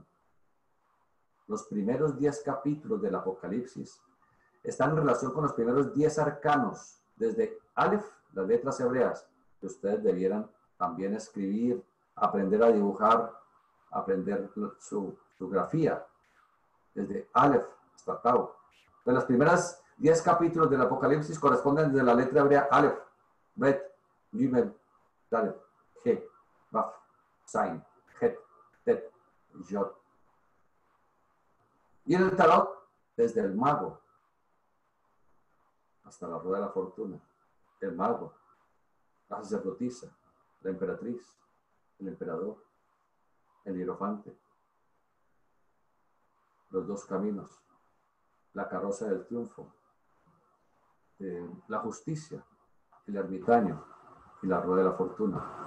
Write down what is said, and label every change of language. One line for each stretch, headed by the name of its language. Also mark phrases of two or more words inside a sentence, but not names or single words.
Spanish: Los primeros 10 capítulos del Apocalipsis están en relación con los primeros 10 arcanos, desde Aleph, las letras hebreas, que ustedes debieran también escribir, aprender a dibujar, aprender su grafía, desde Aleph hasta Tau. De las primeras 10 capítulos del Apocalipsis corresponden desde la letra hebrea Aleph, Bet, Gimel, Dalet, He, Baf, Zain, Het, Tet, Yod. Y en el tarot desde el mago hasta la rueda de la fortuna, el mago, la sacerdotisa, la emperatriz, el emperador, el hierofante, los dos caminos, la carroza del triunfo, la justicia, el ermitaño y la rueda de la fortuna.